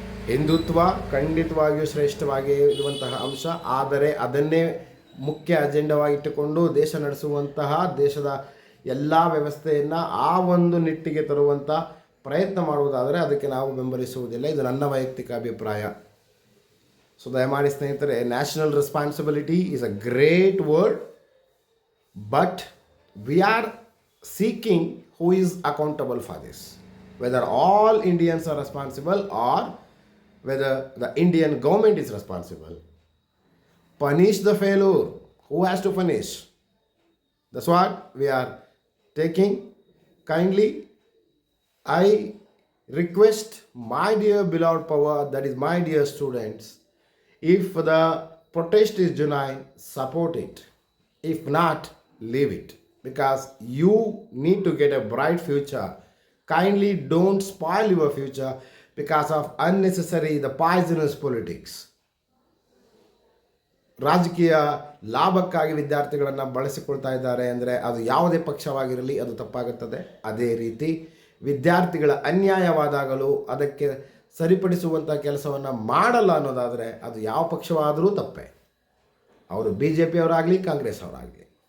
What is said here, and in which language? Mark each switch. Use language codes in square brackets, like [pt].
[kn] ಹಿಂದುತ್ವ ಖಂಡಿತವಾಗಿಯೂ ಶ್ರೇಷ್ಠವಾಗಿ ಇರುವಂತಹ ಅಂಶ, ಆದರೆ ಅದನ್ನೇ ಮುಖ್ಯ ಅಜೆಂಡವಾಗಿಟ್ಟುಕೊಂಡು ದೇಶ ನಡೆಸುವಂತಹ, ದೇಶದ ಎಲ್ಲ ವ್ಯವಸ್ಥೆಯನ್ನು ಆ ಒಂದು ನಿಟ್ಟಿಗೆ ತರುವಂಥ ಪ್ರಯತ್ನ ಮಾಡುವುದಾದರೆ ಅದಕ್ಕೆ ನಾವು ಬೆಂಬಲಿಸುವುದಿಲ್ಲ. ಇದು ನನ್ನ ವೈಯಕ್ತಿಕ ಅಭಿಪ್ರಾಯ. ಸೊ ದಯಮಾಡಿ ಸ್ನೇಹಿತರೆ, [en] National responsibility is a great word, but we are seeking who is accountable for this, whether all Indians are responsible or whether the Indian government is responsible. Punish the failure. Who has to punish? That's what we are taking. Kindly, I request my dear beloved power, that is my dear students, if the protest is genuine, support it. If not, leave it. Because you need to get a bright future. Kindly don't spoil your future because of unnecessary, the poisonous politics. [kn] ರಾಜಕೀಯ ಲಾಭಕ್ಕಾಗಿ ವಿದ್ಯಾರ್ಥಿಗಳನ್ನು ಬಳಸಿಕೊಳ್ತಾ ಇದ್ದಾರೆ ಅಂದರೆ ಅದು ಯಾವುದೇ ಪಕ್ಷವಾಗಿರಲಿ ಅದು ತಪ್ಪಾಗುತ್ತದೆ. ಅದೇ ರೀತಿ ವಿದ್ಯಾರ್ಥಿಗಳ ಅನ್ಯಾಯವಾದಾಗಲೂ ಅದಕ್ಕೆ ಸರಿಪಡಿಸುವಂಥ ಕೆಲಸವನ್ನು ಮಾಡಲ್ಲ ಅನ್ನೋದಾದರೆ ಅದು ಯಾವ ಪಕ್ಷವಾದರೂ ತಪ್ಪೇ, ಅವರು BJP ಅವರಾಗಲಿ ಕಾಂಗ್ರೆಸ್ ಅವರಾಗಲಿ.